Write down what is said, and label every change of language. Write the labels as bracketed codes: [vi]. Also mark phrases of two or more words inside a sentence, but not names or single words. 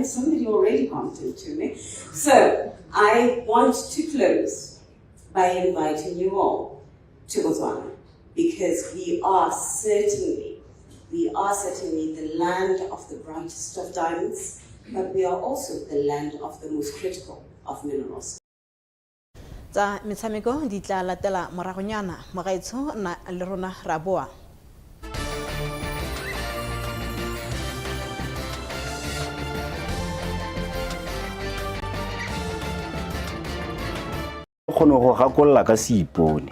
[en] Somebody already bumped into me. So I want to close by inviting you all to Botswana, because we are certainly the land of the brightest of diamonds, but we are also the land of the most critical of minerals. [tn] Tsa metshameko di tla latela moragonyana mogaetsho na le rona ra boa. Kgono go gakolla ka seipone.